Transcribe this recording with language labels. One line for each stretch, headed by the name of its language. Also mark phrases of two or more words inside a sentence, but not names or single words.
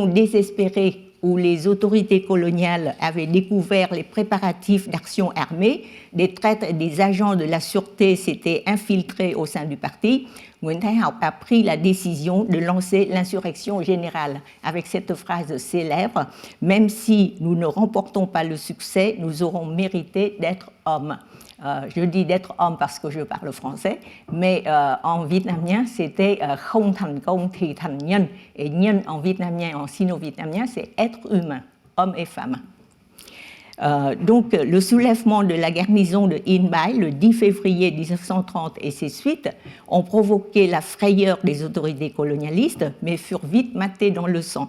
French: désespérée où les autorités coloniales avaient découvert les préparatifs d'action armée, des traîtres et des agents de la sûreté s'étaient infiltrés au sein du parti, Nguyễn Thái Học a pris la décision de lancer l'insurrection générale avec cette phrase célèbre « Même si nous ne remportons pas le succès, nous aurons mérité d'être hommes ». Je dis d'être homme parce que je parle français, mais en vietnamien, c'était
Vietnamese: không thành công thì thành nhân.
French: Et nhân en vietnamien, en sino-vietnamien, c'est être humain, homme et femme. Donc, le soulèvement de la garnison de Yên Bái le 10 février 1930 et ses suites ont provoqué la frayeur des autorités colonialistes, mais furent vite matés dans le sang.